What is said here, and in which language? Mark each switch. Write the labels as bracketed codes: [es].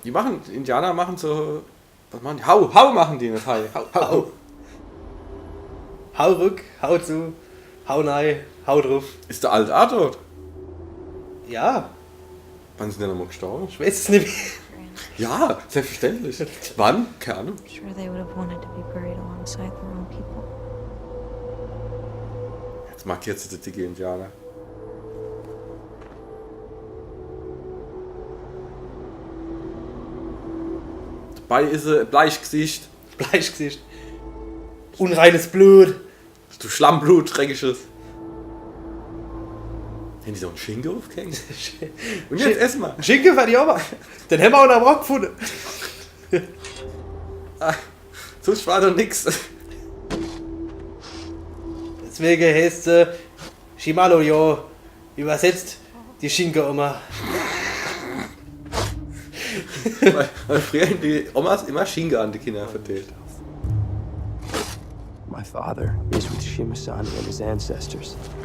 [de] Die Indianer machen so. Was machen die? Hau machen die nicht. Hau. Hau rück, hau zu, hau rein, hau drauf. Ist der alte Arthur? Ja, Wann sind die nochmal gestorben? ich weiß es nicht mehr. Ja, selbstverständlich. Wann? Keine Ahnung. [en] I'm sure they would have wanted to be buried alongside their own people. [de] Jetzt markiert sie die dicke Indianer. Dabei ist sie ein Bleichgesicht. Bleichgesicht. Unreines Blut. Du Schlammblut, dreckiges. Haben die so einen Schinken aufgehängt? Und jetzt ess mal. Schinken werde ich auch mal. Den haben wir auch noch am Rock gefunden. Sonst war doch nix. Deswegen heißt sie Shimalo, jo. Übersetzt die Schinke-Oma. Weil früher haben die Omas immer Schinken an die Kinder verteilt. [en] My father is with Shima-san and his ancestors.